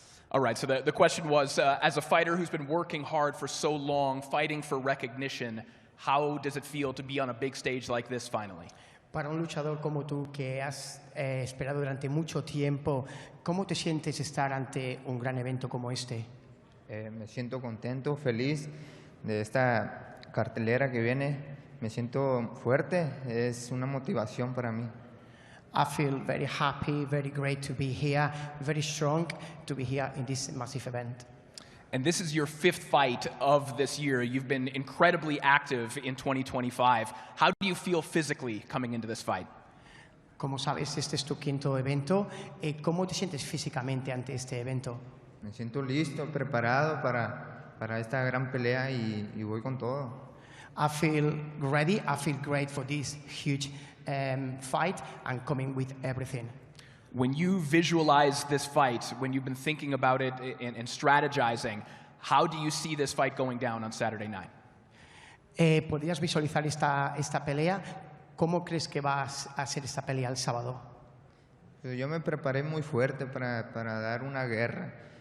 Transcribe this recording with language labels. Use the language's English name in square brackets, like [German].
[English] All right, so the question was, as a fighter who's been working hard for so long, fighting for recognition, how does it feel to be on a big stage like this finally? [Spanish] Para un luchador como tú, que has esperado durante mucho tiempo, ¿cómo te sientes estar ante un gran evento como este? Me siento contento, feliz de esta cartelera que viene. Me siento fuerte, es una motivación para mí. [English] I feel very happy, very great to be here, very strong to be here in this massive event. And this is your 5th fight of this year. You've been incredibly active in 2025. How do you feel physically coming into this fight? [Spanish] Como sabes, este es tu 5º evento. ¿Cómo te sientes físicamente ante este evento? Me siento listo, preparado para esta gran pelea y voy con todo. [English] I feel ready, I feel great for this huge fight and coming with everything. When you visualize this fight, when you've been thinking about it and strategizing, how do you see this fight going down on Saturday night? [Spanish] ¿Podrías visualizar esta pelea? ¿Cómo crees que va a ser esta pelea el sábado? Yo me preparé muy fuerte para dar una guerra.